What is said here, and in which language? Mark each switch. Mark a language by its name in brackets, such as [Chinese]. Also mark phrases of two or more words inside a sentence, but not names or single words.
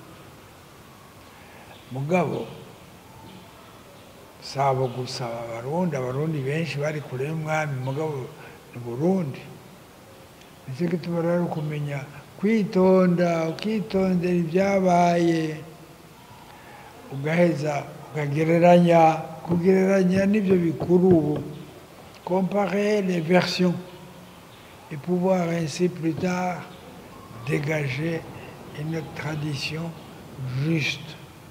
[Rundi] Mugabo sabo gusa abarundi benshi bari kure y'umwami, mugabo ni Burundi. Nicyo gituma rero kumenya kwitonda, ukitondera ibyabaye, ugaheza kugereranya n'ibyo bikuru ubu, [French] comparer les versions et pouvoir ainsi plus tard dégager une tradition juste.